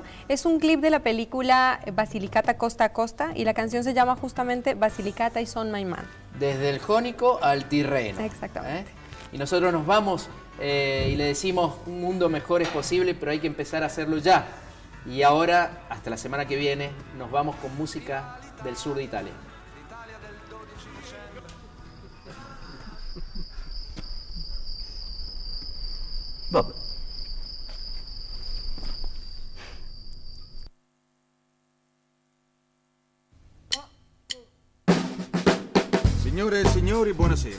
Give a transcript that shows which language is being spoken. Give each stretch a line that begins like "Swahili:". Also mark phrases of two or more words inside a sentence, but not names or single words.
Spanish: Es un clip de la película Basilicata Costa a Costa y la canción se llama justamente Basilicata y Son My Man. Desde el Jónico al Tirreno. Exactamente. y nosotros nos vamos y le decimos un mundo mejor es posible, pero hay que empezar a hacerlo ya. Y ahora, hasta la semana que viene, nos vamos con música del sur de Italia.
Italian: Vabbè. Signore e signori, buonasera.